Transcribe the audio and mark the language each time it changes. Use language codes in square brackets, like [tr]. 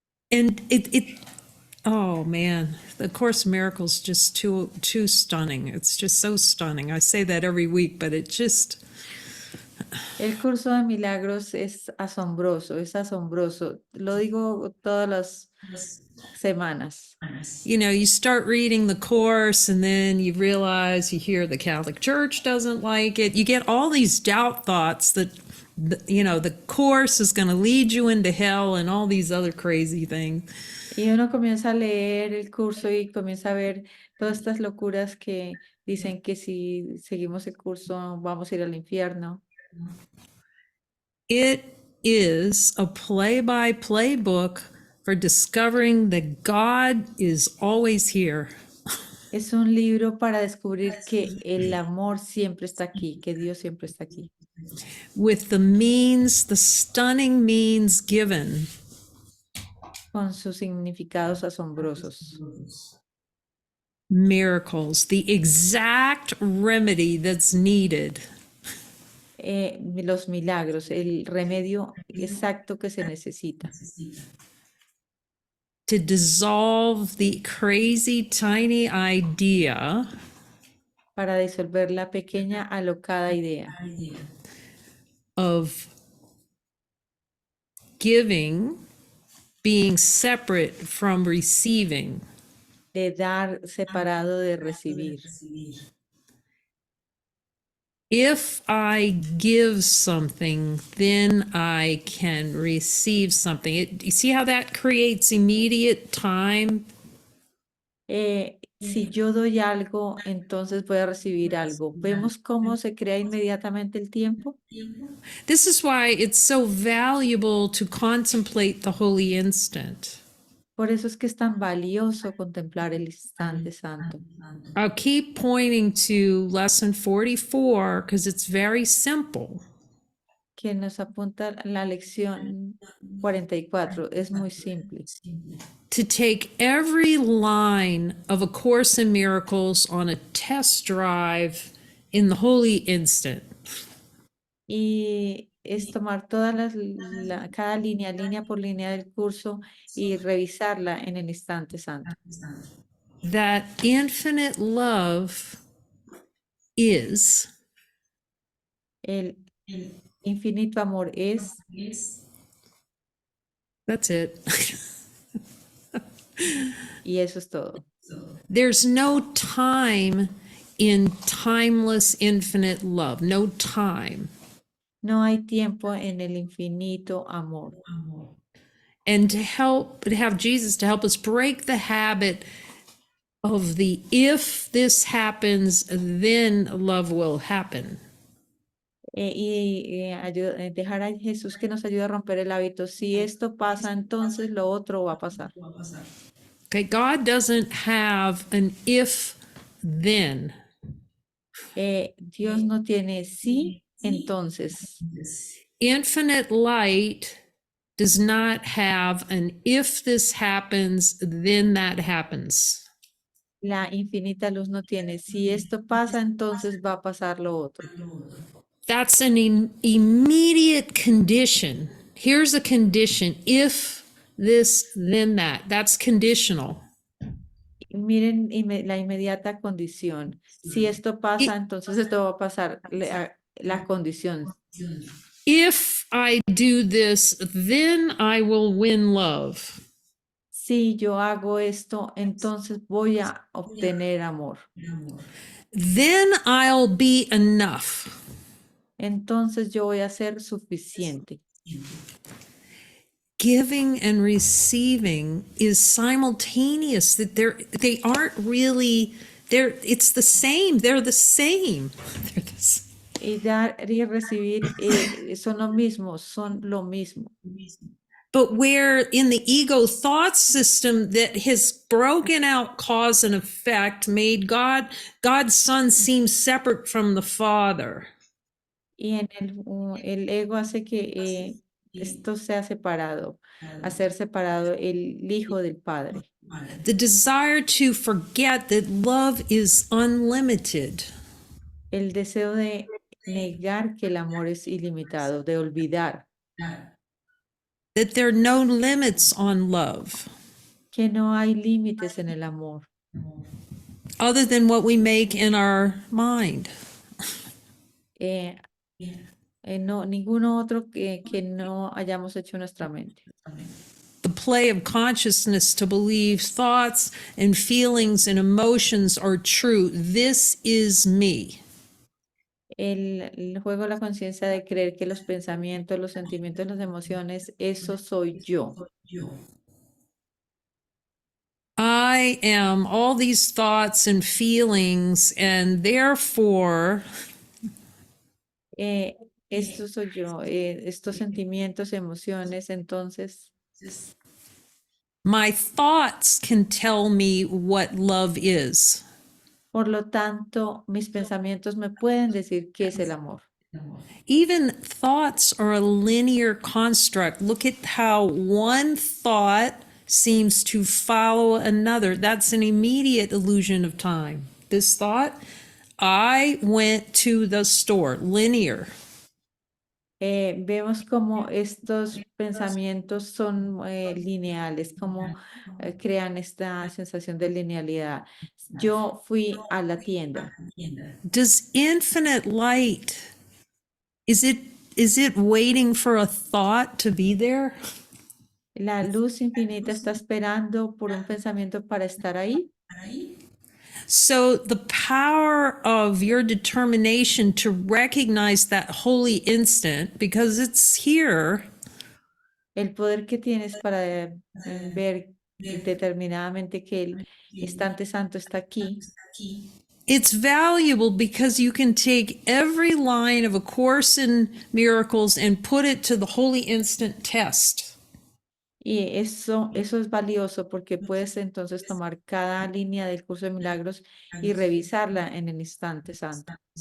[en] And oh man, the Course in Miracles just too stunning. It's just so stunning. I say that every week, but it just [es] El curso de milagros es asombroso, es asombroso. Lo digo todas las semanas. [en] you know, you start reading the Course and then you realize you hear the Catholic Church doesn't like it. You get all these doubt thoughts that, you know, the Course is going to lead you into hell and all these other crazy things. [es] Y uno comienza a leer el curso y comienza a ver todas estas locuras que dicen que si seguimos el curso vamos a ir al infierno. [en] It is a play-by-play book for discovering that God is always here. [es] Es un libro para descubrir que el amor siempre está aquí, que Dios siempre está aquí. [en] With the stunning means given. [es] Con sus significados asombrosos. [en] Miracles, the exact remedy that's needed. [es] Los milagros, el remedio exacto que se necesita. [en] To dissolve the crazy tiny idea [es] Para disolver la pequeña alocada idea [en] of giving being separate from receiving. [es] de dar separado de recibir. [en] If I give something, then I can receive something. You see how that creates immediate time? [es] Si yo doy algo, entonces voy a recibir algo. ¿Vemos cómo se crea inmediatamente el tiempo? [en] This is why it's so valuable to contemplate the holy instant. [es] Por eso es que es tan valioso contemplar el instante santo. [en] I'll keep pointing to lesson 44 because it's very simple. [es] Que nos apunta la lección 44. Es muy simple. [en] To take every line of A Course in Miracles on a test drive in the holy instant. [es] Y es tomar cada línea por línea del curso y revisarla en el instante santo. [en] That infinite love is [es] El infinito amor es. [en] That's it. [es] Y eso es todo. [en] There's no time in timeless, infinite love. No time. [es] No hay tiempo en el infinito amor. [en] And to have Jesus to help us break the habit of the if this happens, then love will happen. [es] Dejar a Jesús que nos ayude a romper el hábito. Si esto pasa, entonces lo otro va a pasar. [en] Okay, God doesn't have an if then. [es] Dios no tiene sí, entonces. [en] Infinite light does not have an if this happens, then that happens. [es] La infinita luz no tiene si esto pasa, entonces va a pasar lo otro. [en] That's an immediate condition. Here's a condition. If this, then that. That's conditional. [es] Miren la inmediata condición. Si esto pasa, entonces esto va a pasar. La condición. [en] If I do this, then I will win love. [es] Si yo hago esto, entonces voy a obtener amor. [en] Then I'll be enough. [es] Entonces yo voy a ser suficiente. [en] Giving and receiving is simultaneous, that they aren't really, it's the same. They're the same. [es] Y dar y recibir son lo mismo, son lo mismo. [en] But where in the ego thought system that has broken out cause and effect, made God's Son seem separate from the Father. [es] Y en el ego hace que esto sea separado, hacer separado el Hijo del Padre. [en] The desire to forget that love is unlimited. [es] El deseo de negar que el amor es ilimitado, de olvidar. [en] That there are no limits on love. [es] Que no hay límites en el amor. [en] Other than what we make in our mind. [es] No, ninguno otro que no hayamos hecho en nuestra mente. [en] The play of consciousness to believe thoughts and feelings and emotions are true. This is me. [es] El juego de la conciencia de creer que los pensamientos, los sentimientos, las emociones, eso soy yo. [en] I am all these thoughts and feelings, and therefore [es] Esto soy yo, estos sentimientos, emociones, entonces [en] my thoughts can tell me what love is. [es] por lo tanto, mis pensamientos me pueden decir qué es el amor. [en] Even thoughts are a linear construct. Look at how one thought seems to follow another. That's an immediate illusion of time. This thought, I went to the store, linear. [es] Vemos como estos pensamientos son lineales, como crean esta sensación de linealidad. Yo fui a la tienda. [en] Does infinite light, is it waiting for a thought to be there? [es] La luz infinita está esperando por un pensamiento para estar ahí. [en] So the power of your determination to recognize that holy instant, because it's here, [es] El poder que tienes para ver determinadamente que el instante santo está aquí. [en] it's valuable because you can take every line of A Course in Miracles and put it to the holy instant test. [es] Y eso es valioso porque puedes entonces tomar cada línea del curso de milagros y revisarla en el instante santo.